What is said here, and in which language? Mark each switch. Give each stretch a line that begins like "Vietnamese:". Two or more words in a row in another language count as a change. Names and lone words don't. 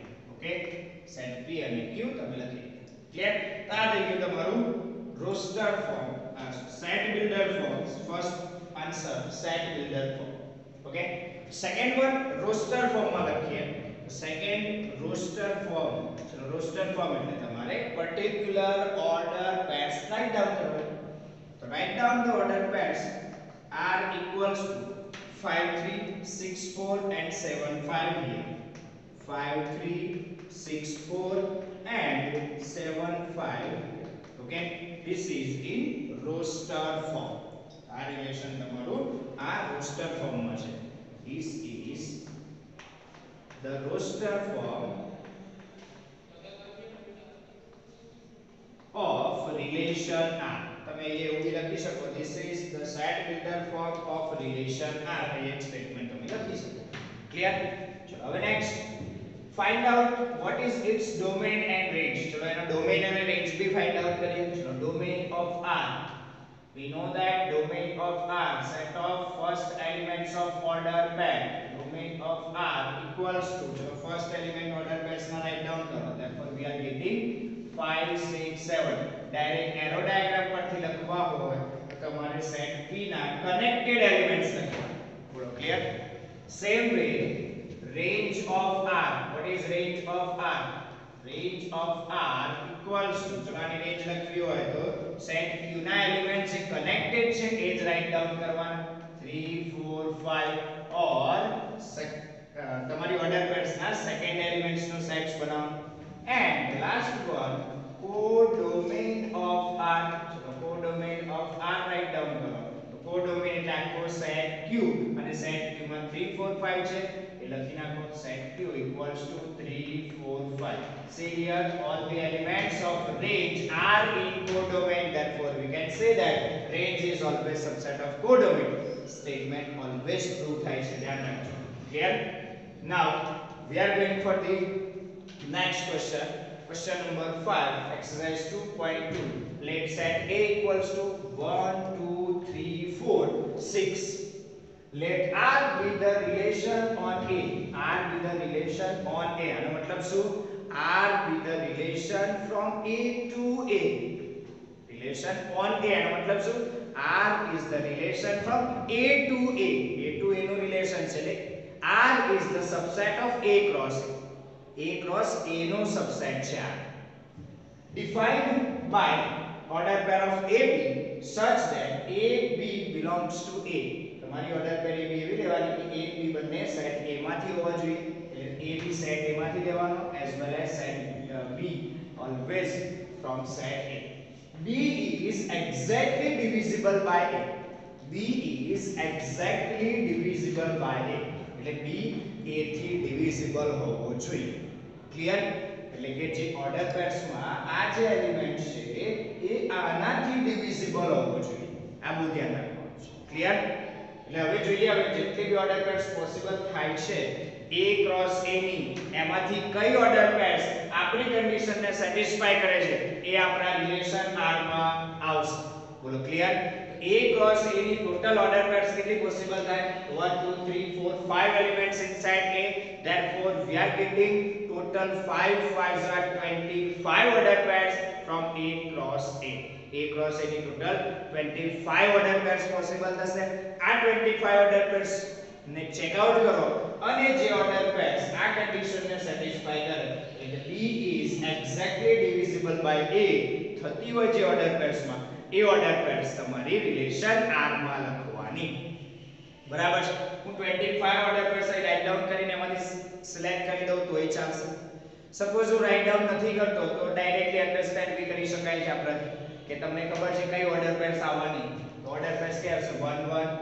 Gujarati: Okay, set P અને Q તમે લખી. ક્લિયર? આ થઈ ગયું તમારું
English: roster form, set builder form. first answer set builder form. Okay, second one roster form
Gujarati: માં લખીએ.
English: second roster form. ચલો roster form
Gujarati: એટલે તમારે
English: particular order pairs write down કરવાનું. તો write down the order pairs R equals to 5 3 6 4 and 7 5 here. 5 3 6 4 and 7 5. Okay, this is in roster form.
Gujarati: આ રિલેશન તમારું આ
English: roster form
Gujarati: માં છે.
English: This is the roster form of relation R.
Gujarati: તમે એ એવું બી લખી શકો,
English: this is the set builder form of relation R.
Gujarati: એ એક સ્ટેટમેન્ટ તમે લખી શકો. ક્લિયર? ચલો હવે નેક્સ્ટ
English: find out what is its domain and range.
Gujarati: ચલો એનો domain અને range બી
English: find out
Gujarati: કરીએ.
English: ચલો domain of R, we know that domain of R set of first elements of order pair. Domain of R equals to, ચલો first element order pairs ના write down કરો. therefore we are getting 5 6 7. direct arrow diagram
Gujarati: પરથી લખવા હોય તો તમારે સેટ P ના
English: connected elements
Gujarati: લખવાના.
English: બોલો clear? same way range of R, what is range of R? Range of R equals to,
Gujarati: ચલો આની રેન્જ લખવી હોય તો સેટ Q ના એલિમેન્ટ્સ જે કનેક્ટેડ છે એ જ
English: write down
Gujarati: કરવાના. 3 4 5 or તમારી
English: order pairs
Gujarati: ના
English: second elements
Gujarati: નો સેટ્સ બનાવો.
English: and last one codomain of R.
Gujarati: ચલો
English: codomain of R write down
Gujarati: કરો. તો codomain એટલે આખો સેટ Q અને સેટ Q માં 3 4 5 છે એ લખી નાખો.
English: set Q equals to 3 4 5. see here all the elements of range are in codomain, therefore we can say that range is always subset of codomain statement always true
Gujarati: થાય છે ધ્યાન રાખજો
English: clear now we are going for the next question number 5 exercise 2.2 let set a equals to 1 2 3 4 6 let r be the relation on a r be the relation on a
Gujarati: આનો મતલબ શું
English: r be the relation from a to a relation on a
Gujarati: આનો મતલબ શું
English: r is the relation from a to a નું relation
Gujarati: છે એટલે
English: r is the subset of a cross
Gujarati: a નો subset છે
English: r defined by order pair of ab such that ab belongs to a
Gujarati: તમારી
English: order pair ab
Gujarati: એવી લેવાની કે a b બંને સેટ a માંથી હોવા જોઈએ એટલે a b સેટ a માંથી લેવાનો
English: as well as set b always from set a b is exactly divisible by a b is exactly divisible by a એટલે b a થી divisible
Gujarati: હોવો જોઈએ ક્લિયર એટલે કે જે
English: order pairs
Gujarati: માં આ જે એલિમેન્ટ છે એ આનાથી divisible હોવો જોઈએ આ બહુ ધ્યાન રાખવાનું છે ક્લિયર એટલે હવે જોઈએ હવે જેટલી બી
English: order pairs possible
Gujarati: થાય છે a ક્રોસ a ની એમાંથી કઈ
English: order pairs
Gujarati: આપણી કન્ડિશન ને સેટિસ્ફાય કરે છે એ આપણા રિલેશન r માં આવશે બોલો ક્લિયર
English: a cross a
Gujarati: ની
English: total order pairs
Gujarati: કેટલી પોસિબલ થાય 1 2 3 4 5
English: elements inside a therefore we are getting total 5 5s are 25 order pairs from a cross a
Gujarati: cross a ની ટોટલ
English: 25 order pairs
Gujarati: પોસિબલ થશે આ 25
English: order pairs ને check out
Gujarati: કરો અને જે
English: order pairs
Gujarati: આ કન્ડિશન ને સેટિસ્ફાય કરે એટલે
English: b is exactly divisible by a
Gujarati: થતી હોય જે
English: order pairs
Gujarati: માં એ
English: order pairs
Gujarati: તમારી રિલેશન r માં લખવાની બરાબર છે હું
English: 25 order pairs
Gujarati: અહીં
English: write down
Gujarati: કરીને એમાંથી સિલેક્ટ કરી દઉં તોય ચાલશે સપોઝ હું
English: write down
Gujarati: નથી કરતો તો ડાયરેક્ટલી અન્ડરસ્ટેન્ડ બી કરી શકાય છે આપણાથી કે તમને ખબર છે કઈ
English: order pairs
Gujarati: આવવાની તો
English: order pairs
Gujarati: કે આવશે 1 1